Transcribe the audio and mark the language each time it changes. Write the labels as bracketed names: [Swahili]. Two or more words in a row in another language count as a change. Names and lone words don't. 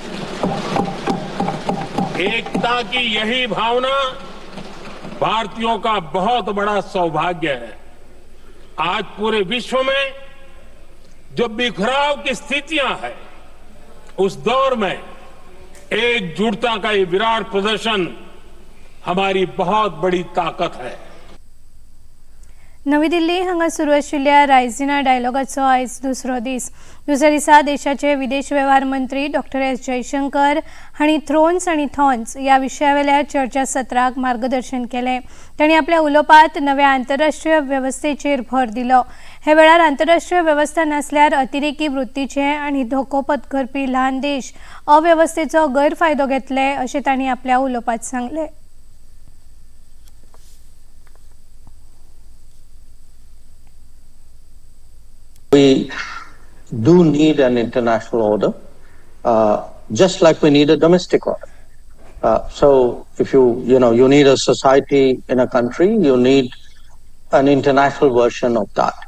[Hindi] एकता की यही भावना भारतीयों का बहुत बड़ा सौभाग्य है. आज पूरे विश्व में जो बिखराव की स्थितियां हैं, उस दौर में एकजुटता का ये विराट प्रदर्शन हमारी बहुत बड़ी ताकत है. [Konkani] नवी दिल्ली हांगा सुरू आशिल्ल्या रायसिना डायलॉगाचो आयज दुसरो दीस. दुसऱ्या दिसा देशाचे विदेश वेव्हार मंत्री डॉ. एस. जयशंकर हांणी थ्रोन्स आनी थॉर्न्स ह्या विशयावेल्या चर्चा सत्राक मार्गदर्शन केलें. तांणी आपल्या उलोवपांत नव्या आंतरराष्ट्रीय वेवस्थेचेर भर दिलो. हे वेळार आंतरराष्ट्रीय वेवस्था नासल्यार अतिरेकी वृत्तीचे आनी धोको पत्करपी ल्हान देश अवेवस्थेचो गैरफायदो घेतले अशें तांणी आपल्या उलोवपांत सांगलें. [English] We do need an international order, just like we need a domestic order. So if you need a society in a country, you need an international version of that.